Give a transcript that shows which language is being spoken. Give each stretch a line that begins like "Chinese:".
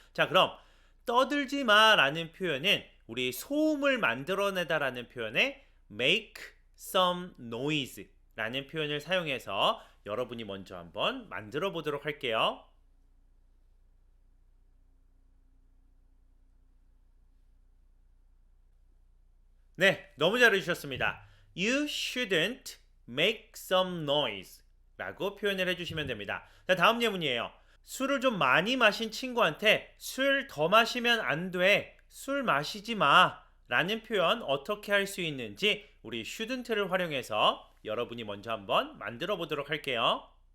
Korean: 자, 그럼 떠들지 마 라는 표현은 우리 소음을 만들어내다라는 표현에
English: make some noise
Korean: 라는 표현을 사용해서 여러분이 먼저 한번 만들어 보도록 할게요. 네, 너무 잘해주셨습니다.
English: You shouldn't make some noise
Korean: 라고 표현을 해주시면 됩니다. 자, 다음 예문이에요. 술을 좀 많이 마신 친구한테 술 더 마시면 안 돼. 술 마시지 마. 라는 표현 어떻게 할 수 있는지 우리 shouldn't를 활용해서 여러분이 먼저 한번 만들어 보도록 할게요.